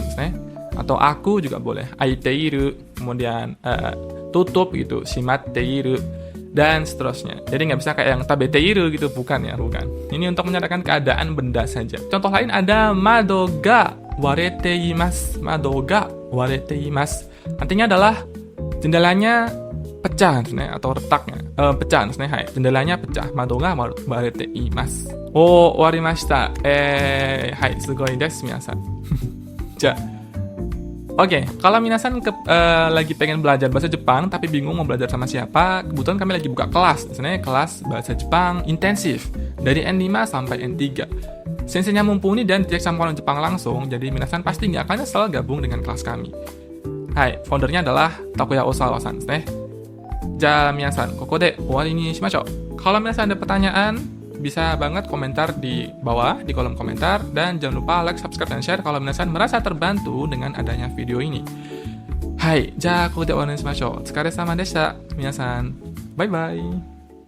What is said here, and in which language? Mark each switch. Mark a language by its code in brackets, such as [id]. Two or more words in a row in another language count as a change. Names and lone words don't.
[id] Atau aku juga boleh, aiteiru, kemudian tutup gitu, shimatteiru, dan seterusnya. Jadi nggak bisa kayak yang tabeteiru gitu, bukan ya, bukan. Ini untuk menyatakan keadaan benda saja. Contoh lain ada [ja] 窓が割れています. 窓が割れています. [id] Artinya adalah jendelanya pecah atau retaknya pecah. Hai, jendelanya pecah. [ja] 窓が割れています. Warimashita. はい、すごいです皆さん. [id] Oke, kalau minasan lagi pengen belajar bahasa Jepang tapi bingung mau belajar sama siapa, kebetulan kami lagi buka kelas. Sebenarnya kelas bahasa Jepang intensif dari N5 sampai N3. Senseinya mumpuni dan tidak sama orang Jepang langsung, jadi minasan pasti nggak akan nyesel gabung dengan kelas kami. Hai, foundernya adalah Takuya Osawa-san. [ja] 皆さん、ここで終わりにしましょう. [id] Kalau minasan ada pertanyaan, bisa banget komentar di bawah, di kolom komentar. Dan jangan lupa like, subscribe, dan share kalau minasan merasa terbantu dengan adanya video ini. [ja] はい、ここで終わりにしましょう. お疲れ様でした、皆さん. [en] Bye-bye.